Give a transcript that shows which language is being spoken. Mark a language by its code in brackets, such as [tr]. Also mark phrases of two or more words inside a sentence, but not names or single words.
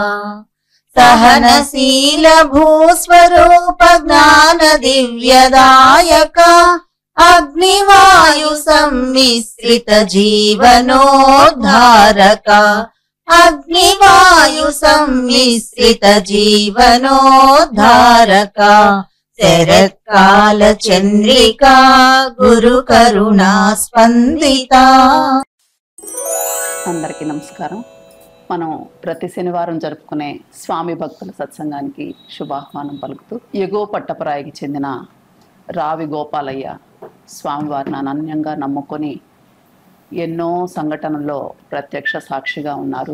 [sa] सहनशील भूस्वरूप ज्ञान दिव्यदायका अग्निवायु सम्मिश्रित जीवनोद्धारका अग्निवायु सम्मिश्रित जीवनोद्धारका शरत्काल चंद्रिका गुरु करुणा स्पंदिता। [te] అందరికీ నమస్కారం। మనం ప్రతి శనివారం జరుపుకునే స్వామి భక్తుల సత్సంగానికి శుభాహ్వానం పలుకుతూ ఎగో పట్టపరాయికి చెందిన రావి గోపాలయ్య స్వామివారిని అనన్యంగా నమ్ముకొని ఎన్నో సంఘటనల్లో ప్రత్యక్ష సాక్షిగా ఉన్నారు।